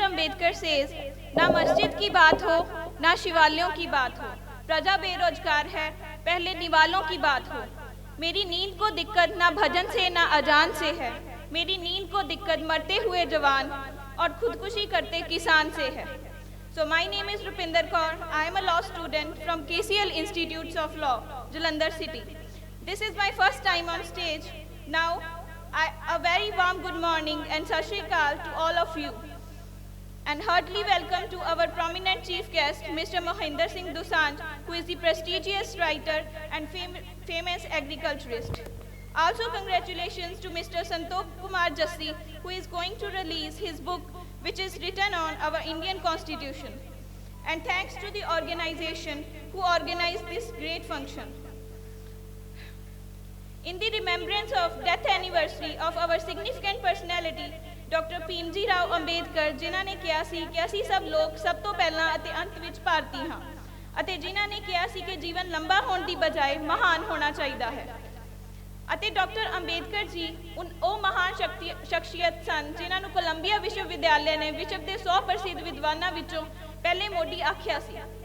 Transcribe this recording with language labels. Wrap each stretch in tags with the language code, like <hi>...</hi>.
<hi>Ambedkar says, ना मस्जिद की बात हो ना शिवालयों की बात हो, प्रजा बेरोजगार है पहले निवालों की बात हो, मेरी नींद को दिक्कत ना भजन से ना अजान से है, मेरी नींद को दिक्कत मरते हुए जवान और खुदकुशी करते किसान से है.</hi> <en>So my name is Rupinder Kaur. I am a law student from KCL Institutes of Law, Jalandhar City. This is my first time on stage. Now, a very warm good morning and Sat Shri Akal to all of you. And heartily welcome to our prominent chief guest, Mr. Mohinder Singh Dosanjh, who is the prestigious writer and famous agriculturist. Also congratulations to Mr. Santokh Kumar Jassi, who is going to release his book, which is written on our Indian Constitution. And thanks to the organization who organized this great function. In the remembrance of death anniversary of our significant personality, Dr.</en> <pa>Bhimji Rao Ambedkar, ਜਿਨ੍ਹਾਂ ਨੇ ਕਿਹਾ ਸੀ ਕਿ ਅਸੀਂ ਸਭ ਲੋਕ ਸਭ ਤੋਂ ਪਹਿਲਾਂ ਅਤੇ ਅੰਤ ਵਿੱਚ ਭਾਰਤੀ ਹਾਂ, ਅਤੇ ਜਿਨ੍ਹਾਂ ਨੇ ਕਿਹਾ ਸੀ ਕਿ ਜੀਵਨ ਲੰਬਾ ਹੋਣ ਦੀ ਬਜਾਏ ਮਹਾਨ ਹੋਣਾ ਚਾਹੀਦਾ ਹੈ। ਅਤੇ ਡਾਕਟਰ ਅੰਬੇਦਕਰ ਜੀ ਉਹ ਮਹਾਨ ਸ਼ਖਸੀਅਤ ਸਨ ਜਿਨ੍ਹਾਂ ਨੂੰ ਕੋਲੰਬੀਆ ਵਿਸ਼ਵ ਵਿਦਿਆਲਿਆ ਨੇ ਵਿਸ਼ਵ ਦੇ 100 ਪ੍ਰਸਿੱਧ ਵਿਦਵਾਨਾਂ ਵਿੱਚੋਂ ਪਹਿਲੇ ਮੋਢੀ ਆਖਿਆ ਸੀ।</pa>